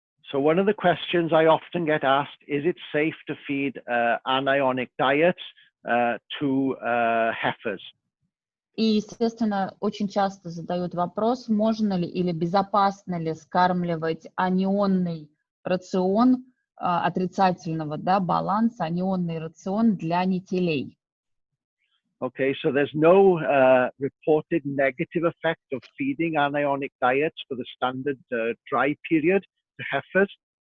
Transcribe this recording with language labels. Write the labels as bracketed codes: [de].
[en] So one of the questions I often get asked is it safe to feed anionic diets to heifers? [ru] И, естественно, очень часто задают вопрос, можно ли или безопасно ли скармливать анионный рацион отрицательного баланса, анионный рацион для нетелей. [en] Okay, so there's no reported negative effect of feeding anionic diets for the standard dry period to heifers.